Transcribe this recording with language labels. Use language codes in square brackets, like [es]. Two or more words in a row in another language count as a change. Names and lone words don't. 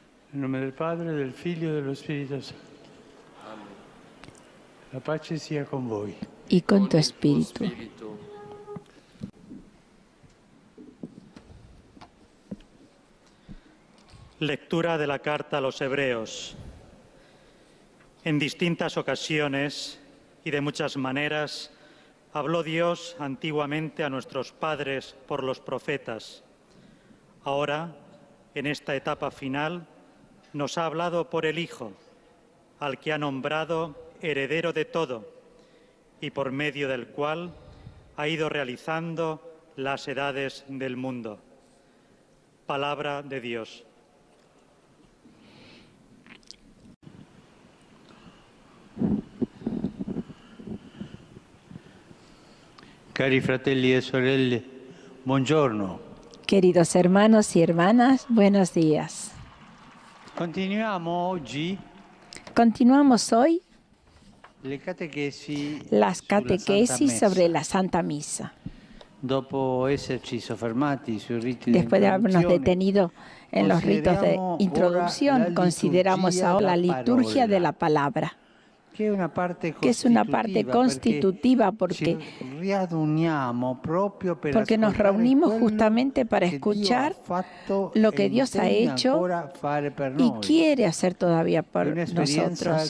[it] Nel nome del Padre, del Figlio e dello Spirito Santo. La pace sia con voi. [es] Y con tu espíritu. Lectura de la carta a los Hebreos. En distintas ocasiones y de muchas maneras habló Dios antiguamente a nuestros padres por los profetas. Ahora, en esta etapa final, nos ha hablado por el Hijo, al que ha nombrado heredero de todo y por medio del cual ha ido realizando las edades del mundo. Palabra de Dios. [it] Cari fratelli e sorelle, buongiorno. [es] Queridos hermanos y hermanas, buenos días. Continuamos hoy las catequesis sobre la Santa Misa. Después de habernos detenido en los ritos de introducción, consideramos ahora la liturgia de la palabra, que es una parte constitutiva porque nos reunimos justamente para escuchar lo que Dios ha hecho y quiere hacer todavía por nosotros.